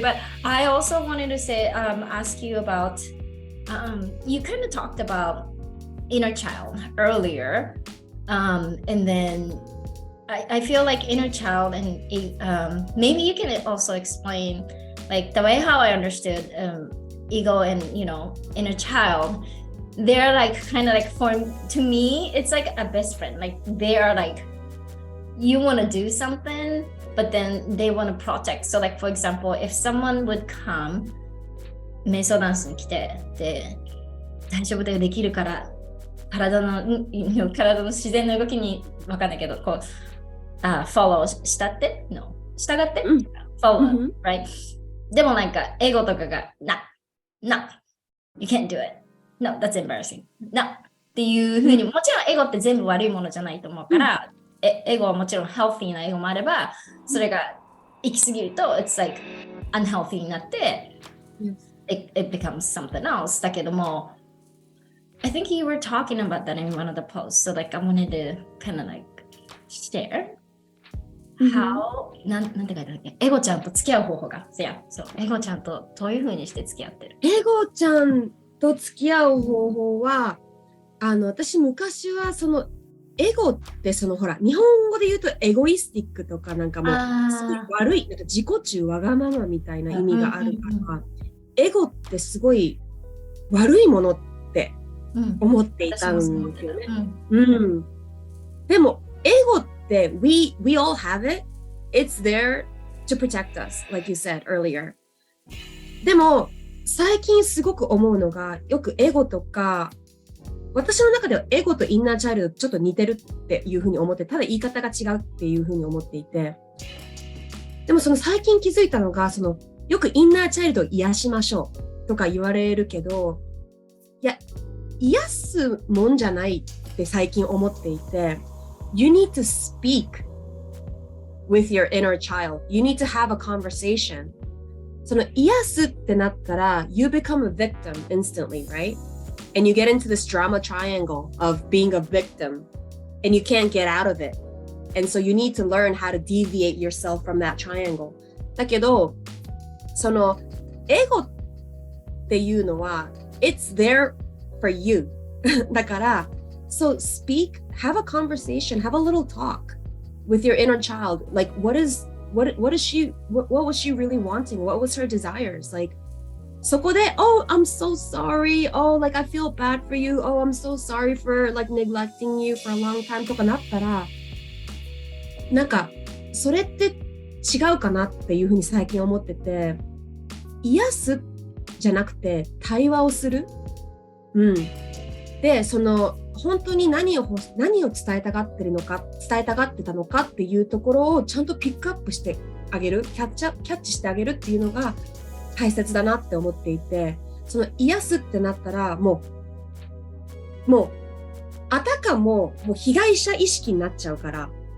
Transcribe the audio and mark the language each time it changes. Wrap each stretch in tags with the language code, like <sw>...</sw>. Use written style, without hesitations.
<en>But I also wanted to say, ask you about, you kind of talked about inner child earlier, and then I feel like inner child and maybe you can also explain like the way how I understood ego and inner child. They're like kind of like to me it's like a best friend. Like they are like, you want to do something but then they want to protect. So like for example, if someone would come</en> <ja>瞑想ダンスに来てで大丈夫だよできるから体の自然の動きに分かんないけどこうfollow したっての従って、</ja> <en>follow、right?</en> <ja>でもなんかエゴとかが</ja> <en>no you can't do it no that's embarrassing no</en> <ja>っていう風に、もちろんエゴって全部悪いものじゃないと思うから、エゴはもちろん</ja> <en>healthy</en> <ja>なエゴもあれば、それが行き過ぎると</ja> <en>it's like unhealthy</en> <ja>になって、</ja> <en>it becomes something else</en> <ja>だけども、</ja> <en>I think you were talking about that in one of the posts, so like I wanted to kind of like share</en> <ja>なんて書いてあるっけ、エゴちゃんと付き合う方法が。そう、エゴちゃんとどういう風にして付き合ってる？エゴちゃんと付き合う方法は、私昔はそのエゴってほら日本語で言うとエゴイスティックとかなんかもうすごい悪いなんか自己中わがままみたいな意味があるから、エゴってすごい悪いものって思っていたんですよね。</ja> <en>でもエゴって we all have it. It's there to protect us, like you said earlier.</en> <ja>でも最近すごく思うのが、よくエゴとか、私の中ではエゴとインナーチャイルドちょっと似てるっていうふうに思って、ただ言い方が違うっていうふうに思っていて、でも最近気づいたのが、よくインナーチャイルドを癒しましょうとか言われるけど、いや、癒すもんじゃないって最近思っていて、</ja> <en>You need to speak with your inner child. You need to have a conversation.</en> <ja>癒すってなったら</ja> <en>you become a victim instantly, right? And you get into this drama triangle of being a victim and you can't get out of it. And so you need to learn how to deviate yourself from that triangle.</en> <ja>だけど、エゴっていうのは</ja> <en>it's there for you. だから、so speak, have a conversation, have a little talk with your inner child. Like what is she, what was she really wanting? What was her desires? Like, そこで oh, I'm so sorry. Oh, like I feel bad for you. Oh, I'm so sorry for like neglecting you for a long time</en> <ja>とかなったら、なんかそれって違うかなっていうふうに最近思ってて、癒すじゃなくて対話をする。で、本当に何を伝えたがってたのかっていうところをちゃんとピックアップしてあげる、キャッチしてあげるっていうのが大切だなって思っていて、癒すってなったらもうあたかも被害者意識になっちゃうから、</ja>